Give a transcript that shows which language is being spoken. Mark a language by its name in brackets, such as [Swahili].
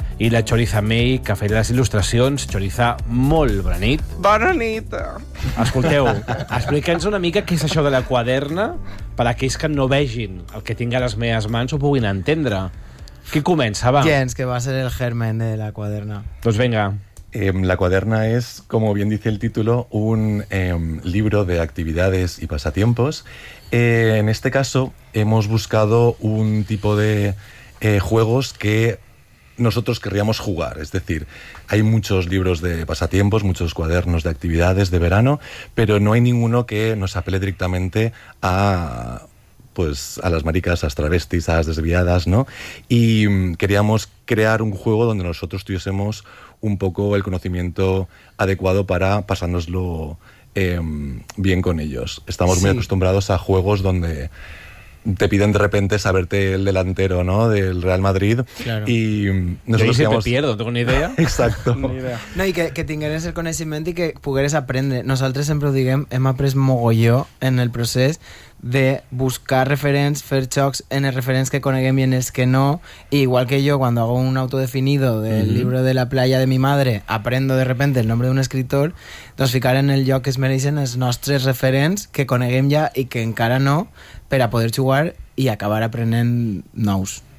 [Catalan] I la Choriza May, que ha fet les il·lustracions. Choriza, molt bona nit. Bona nit. Escolteu, explica'ns una mica què és això de La Quaderna, per a aquells que no vegin el que tinc a les meves mans ho puguin entendre. Qui comença, va? Jens, que va ser el germen de La Quaderna. Doncs vinga. [Spanish] La Quaderna es, como bien dice el título, un libro de actividades y pasatiempos. En este caso, hemos buscado un tipo de juegos que nosotros querríamos jugar. Es decir, hay muchos libros de pasatiempos, muchos cuadernos de actividades de verano, pero no hay ninguno que nos apele directamente a, pues, a las maricas, a las travestis, a las desviadas, ¿no? Y queríamos crear un juego donde nosotros tuviésemos un poco el conocimiento adecuado para pasárnoslo bien con ellos. Estamos muy acostumbrados a juegos donde te piden de repente saberte el delantero, ¿no?, del Real Madrid. Claro. Y nosotros yo siempre pierdo, tengo ni idea. Exacto. Ni idea. No, y que tingueres el conocimiento y que pugueres aprender. Nosotros siempre lo [Catalan] diguem, hem après mogolló [Spanish] en el proceso de [Catalan] buscar referents, fer xocs en els referents que coneguem i en els que no. I igual que jo, quan hago un autodefinido del llibre de [Spanish] la playa de mi madre, aprendo de repente el nombre [Catalan] d'un escritor, doncs ficar en el lloc que es mereixen els nostres referents que coneguem ja i que encara no, per a poder jugar i acabar aprenent nous.